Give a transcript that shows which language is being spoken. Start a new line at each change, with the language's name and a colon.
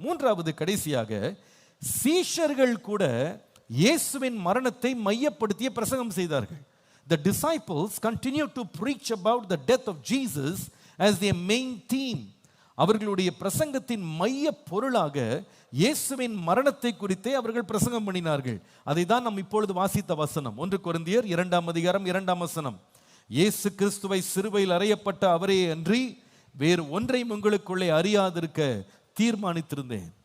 Tamil: மூன்றாவது, கடைசியாக சீஷர்கள் கூட இயேசுவின் மரணத்தை மையப்படுத்திய பிரசங்கம் செய்தார்கள்.
English: The disciples continued to preach about the death of Jesus as their main theme.
Tamil: அவர்களுடைய பிரசங்கத்தின் மைய பொருளாக இயேசுவின் மரணத்தை குறித்தே அவர்கள் பிரசங்கம் பண்ணினார்கள். அதை தான் நாம் இப்பொழுது வாசித்த வசனம், 1 கொரிந்தியர் 2ஆம் அதிகாரம் 2ஆம் வசனம். இயேசு கிறிஸ்துவை சிலுவையில் அறையப்பட்ட அவரே அன்றி வேறு ஒன்றையும் உங்களுக்குள்ளே அறியாதிருக்க தீர்மானித்திருந்தேன்.